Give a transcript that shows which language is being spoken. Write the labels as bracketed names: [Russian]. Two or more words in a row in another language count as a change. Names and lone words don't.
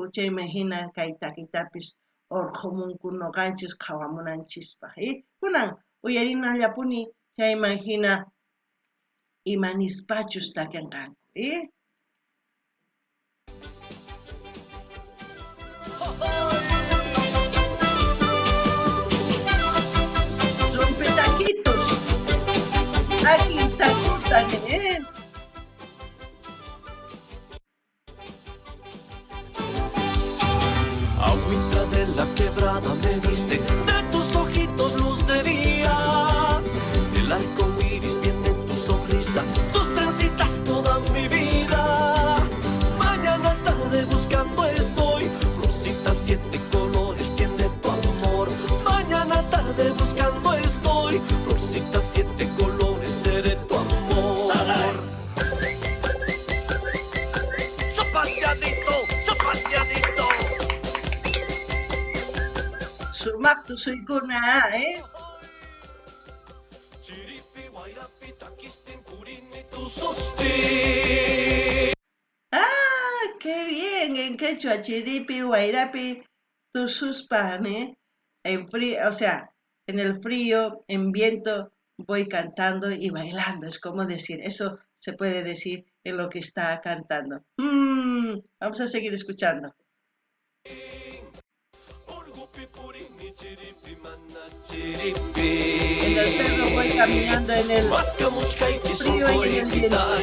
[Quechua] chayma hina kay takitapis urqumunku nuqanchis qhawamunanchispaq kunan uyarinallapuni chayman hina imanispachus takianqanku Rompetaquitos, aquí tacutan, [Spanish] Agüita de la quebrada me diste, de tus ojitos luz de día. El arco iris tiene tu sonrisa, tus trencitas toda mi vida. Mañana tarde buscando estoy, rosita siete colores tiene tu amor. Mañana tarde buscando estoy, rosita siete colores seré tu amor. Salar. Zapateadito, zapateadito. [Quechua] sumak tusuykuna, Chiripi, guayrapi, taquistin, purini, tu sosti. [Spanish] Ah, qué bien, en quechua, [Quechua] chiripi, guairapi, tususpan, [Spanish] En frío, o sea, en el frío, en viento, voy cantando y bailando, es como decir, eso se puede decir en lo que está cantando. Vamos a seguir escuchando. En el cerro voy caminando en el frío y en el viento.